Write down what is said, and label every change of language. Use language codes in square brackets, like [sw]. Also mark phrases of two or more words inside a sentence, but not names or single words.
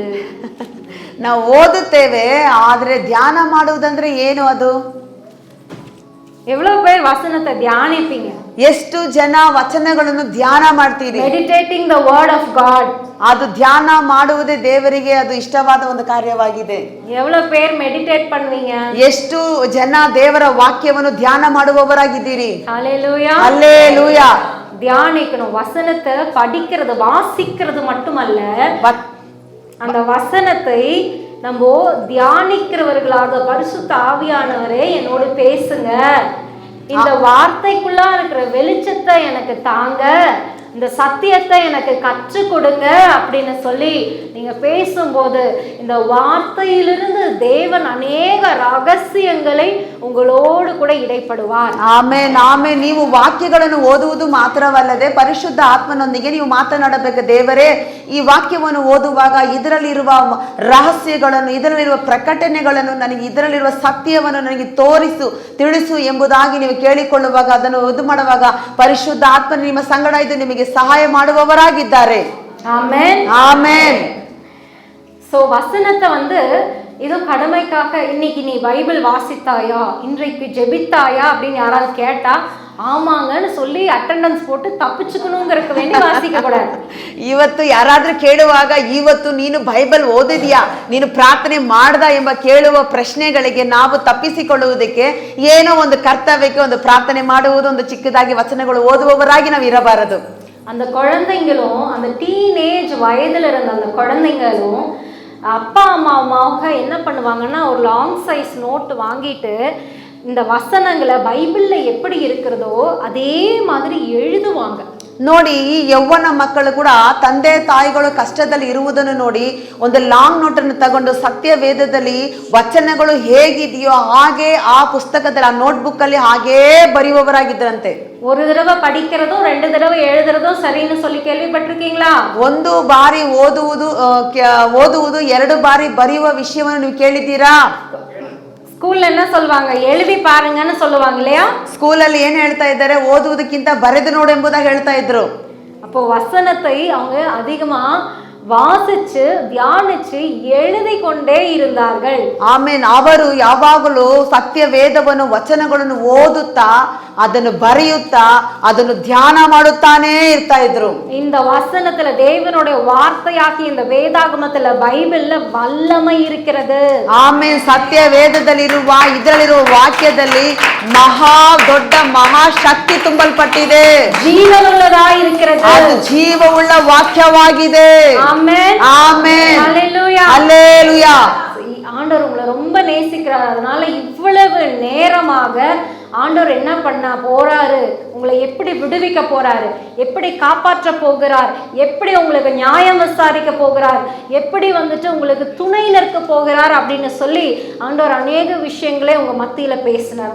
[kn] ನಾವು ಓದುತ್ತೇವೆ, ಆದ್ರೆ ಧ್ಯಾನ ಮಾಡುವುದಂದ್ರೆ ಏನು ಅದು? [ta] எவ்வளவு பேர் வசனத்தை தியானிப்பீங்க? [kn] ಎಷ್ಟು ಜನ ವಚನಗಳನ್ನು ಧ್ಯಾನ ಮಾಡ್ತೀರಿ? [en] Meditating the word of God. [kn] ಅದು ಧ್ಯಾನ ಮಾಡುವುದೇ ದೇವರಿಗೆ ಅದು ಇಷ್ಟವಾದ ಒಂದು ಕಾರ್ಯವಾಗಿದೆ. [ta] எவ்வளவு பேர் மெடிடேட் பண்ணுவீங்க? [kn] ಎಷ್ಟು ಜನ ದೇವರ ವಾಕ್ಯವನ್ನು ಧ್ಯಾನ ಮಾಡುವವರಾಗಿದ್ದೀರಿ? [ta] ஹalleluya ஹalleluya. தியானிக்கணும். வசனத்தை படிக்கிறது வாசிக்கிறது மட்டுமல்ல, அந்த வசனத்தை நம்ம தியானிக்கிறவர்களாக பரிசுத்த ஆவியானவரே என்னோடு பேசுங்க, இந்த வார்த்தைக்குள்ளா இருக்கிற வெளிச்சத்தை எனக்கு தாங்க, இந்த சத்தியத்தை எனக்கு கற்றுக் கொடுங்க அப்படின்னு சொல்லி நீங்க பேசும்போது இந்த வார்த்தையிலிருந்து தேவன் அநேக ரகசியங்களை உங்களோடு கூட இடைப்படுவார். [kn] ಆಮೇನ್ ಆಮೇನ್. ನೀವು ವಾಕ್ಯಗಳನ್ನು ಓದುವುದು ಮಾತ್ರವಲ್ಲದೆ ಪರಿಶುದ್ಧ ಆತ್ಮನೊಂದಿಗೆ ನೀವು ಮಾತನಾಡಬೇಕು. ದೇವರೇ, ಈ ವಾಕ್ಯವನ್ನು ಓದುವಾಗ ಇದರಲ್ಲಿರುವ ರಹಸ್ಯಗಳನ್ನು, ಇದರಲ್ಲಿರುವ ಪ್ರಕಟಣೆಗಳನ್ನು ನನಗೆ, ಇದರಲ್ಲಿರುವ ಸತ್ಯವನ್ನು ನನಗೆ ತಿಳಿಸು ಎಂಬುದಾಗಿ ನೀವು ಕೇಳಿಕೊಳ್ಳುವಾಗ, ಅದನ್ನು ಓದು ಮಾಡುವಾಗ ಪರಿಶುದ್ಧ ಆತ್ಮ ನಿಮ್ಮ ಸಂಗಡ ಇದು ನಿಮಗೆ ಸಹಾಯ ಮಾಡುವವರಾಗಿದ್ದಾರೆ. [ta] ஆமென் ஆமென். சோ வசனத்தை வந்து ஏதோ கடமைக்காக இன்னைக்கு நீ பைபிள் வாசித்தாயா, இன்றைக்கு ஜெபித்தாயா அப்படின்னு யாராவது கேட்டா ஆமாங்கன்னு சொல்லி அட்டெண்டன்ஸ் போட்டு தப்பிச்சுக்கணுங்கிறதுக்கு வேண்டி வாசிக்க கூடாது. [kn] ಇವತ್ತು ಯಾರಾದ್ರೂ ಕೇಳುವಾಗ ಇವತ್ತು ನೀನು ಬೈಬಲ್ ಓದಿದ್ಯಾ, ನೀನು ಪ್ರಾರ್ಥನೆ ಮಾಡ್ದ ಎಂಬ ಕೇಳುವ ಪ್ರಶ್ನೆಗಳಿಗೆ ನಾವು ತಪ್ಪಿಸಿಕೊಳ್ಳುವುದಕ್ಕೆ ಏನೋ ಒಂದು ಕರ್ತವ್ಯಕ್ಕೆ ಒಂದು ಪ್ರಾರ್ಥನೆ ಮಾಡುವುದು, ಒಂದು ಚಿಕ್ಕದಾಗಿ ವಚನಗಳು ಓದುವವರಾಗಿ ನಾವು ಇರಬಾರದು. [ta] அந்த குழந்தைங்களும், அந்த டீனேஜ் வயதுல இருந்த அந்த குழந்தைங்களும் அப்பா அம்மாவுமாக என்ன பண்ணுவாங்கன்னா ஒரு [en] long size note [ta] வாங்கிட்டு இந்த வசனங்களை பைபிள்ல எப்படி இருக்கிறதோ அதே மாதிரி எழுதுவாங்க. [kn] ನೋಡಿ, ಈ ಯೌವನ ಮಕ್ಕಳು ಕೂಡ ತಂದೆ ತಾಯಿಗಳು ಕಷ್ಟದಲ್ಲಿ ಇರುವುದನ್ನು ನೋಡಿ ಒಂದು [en] long noteannu [kn] ತಗೊಂಡು ಸತ್ಯ ವೇದದಲ್ಲಿ ವಚನಗಳು ಹೇಗಿದೆಯೋ ಹಾಗೆ ಆ ಪುಸ್ತಕದಲ್ಲಿ, ಆ ನೋಟ್ಬುಕ್ ಅಲ್ಲಿ ಹಾಗೇ ಬರೆಯುವವರಾಗಿದ್ದರಂತೆ. [ta] ஒரு தடவை படிக்கிறதும் 2 தடவை எழுதுறதும் சரின்னு சொல்லி கேள்விப்பட்டிருக்கீங்களா? [kn] ಒಂದು ಬಾರಿ ಓದುವುದು 2 ಬಾರಿ ಬರೆಯುವ ವಿಷಯವನ್ನು ನೀವು ಕೇಳಿದ್ದೀರಾ? [ta] ஸ்கூல்ல என்ன சொல்லுவாங்க? எழுதி பாருங்கன்னு சொல்லுவாங்க இல்லையா? [kn] ಸ್ಕೂಲಲ್ಲಿ ಏನ್ ಹೇಳ್ತಾ ಇದ್ದಾರೆ? ಓದುವುದಕ್ಕಿಂತ ಬರೆದು ನೋಡು ಎಂಬುದಾಗಿ ಹೇಳ್ತಾ ಇದ್ರು. [ta] அப்போ வசனத்தை அவங்க அதிகமா [kn] ವಾಸಿಸಿ ಧ್ಯಾನಿಸಿ [ta] எழுதி கொண்டே இருந்தார்கள். [kn] ಆಮೇನ್. ಅವರು ಯಾವಾಗಲೂ ಸತ್ಯ ವೇದವನ್ನು, ವಚನಗಳನ್ನು ಓದುತ್ತಾ, ಅದನ್ನು ಬರೆಯುತ್ತಾ, ಅದನ್ನು ಧ್ಯಾನ ಮಾಡುತ್ತಾನೇ ಇರ್ತಾ ಇದ್ರು. [ta] இந்த வசனத்துல தேவனுடைய வார்த்தையாகி இந்த வேதாகமத்துல பைபிள்ல வல்லமை இருக்கிறது. [kn] ಆಮೇನ್. ಸತ್ಯ ವೇದದಲ್ಲಿರುವ, ಇದರಲ್ಲಿರುವ ವಾಕ್ಯದಲ್ಲಿ ದೊಡ್ಡ ಮಹಾಶಕ್ತಿ ತುಂಬಲ್ಪಟ್ಟಿದೆ. ಜೀವವುಳ್ಳದಾಗಿ இருக்கிறது. ಅದು ಜೀವವುಳ್ಳ ವಾಕ್ಯವಾಗಿದೆ. [ta] ஆமென் ஆமென். ஹalleluya ஹalleluya. ஆண்டவர் உங்களை ரொம்ப நேசிக்கிறார். அதனால இவ்வளவு நேரமாக ஆண்டவர் என்ன பண்ண போறாரு, உங்களை எப்படி விடுவிக்க போறாரு, எப்படி காப்பாற்ற போகிறார், எப்படி உங்களுக்கு நியாயம் விசாரிக்க போகிறார், எப்படி வந்துட்டு உங்களுக்கு துணை நிற்க போகிறார் அப்படின்னு சொல்லி ஆண்டவர் அநேக விஷயங்களே உங்க மத்தியில பேசினார்.